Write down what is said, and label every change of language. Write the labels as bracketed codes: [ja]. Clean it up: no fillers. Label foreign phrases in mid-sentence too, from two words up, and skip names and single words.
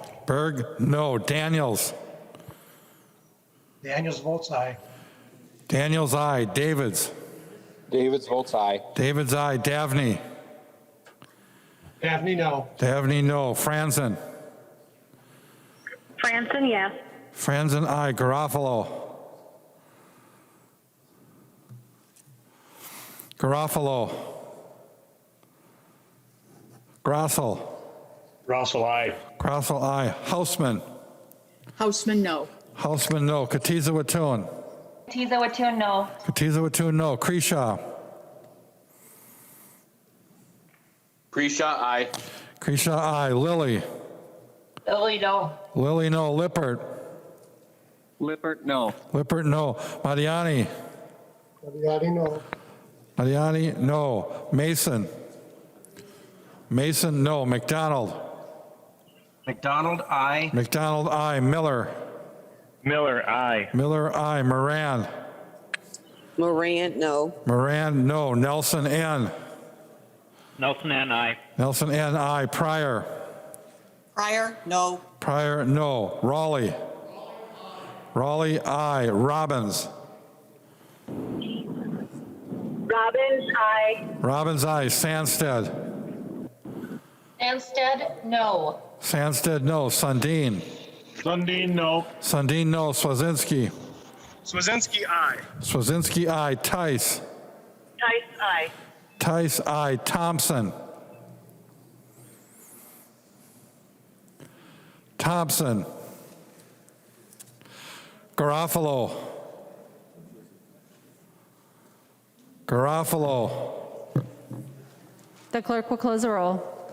[en] Berg, no. Daniels. Daniels votes aye. Daniels, aye. Davids. Davids votes aye. Davids, aye. Davney. Davney, no. Davney, no. Franzen. Franson, yes. Franzen, aye. Garofalo. Garofalo. Grossel. Russell, aye. Grossel, aye. Houseman. Houseman, no. Houseman, no. Katiza Watun. Tiza Watun, no. Katiza Watun, no. Kreshaw. Grisha, aye. Kreshaw, aye. Lilly. Lily, no. Lilly, no. Lippert. Lippert, no. Lippert, no. Mariani. Mariani, no. Mariani, no. Mason. Mason, no. McDonald. McDonald, aye. McDonald, aye. Miller. Miller, aye. Miller, aye. Moran. Moran, no. Moran, no. Nelson, N. Nelson and I. Nelson, N, aye. Pryor. Pryor, no. Pryor, no. Raleigh. Raleigh, aye. Robbins. Robbins, aye. Robbins, aye. Sandsted. Anstead, no. Sandsted, no. Sundin. Sundin, no. Sundin, no. Swazinski. Swazinski, aye. Swazinski, aye. Tice. Tice, aye. Tice, aye. Thompson. Thompson. Garofalo. Garofalo. The clerk will close the roll.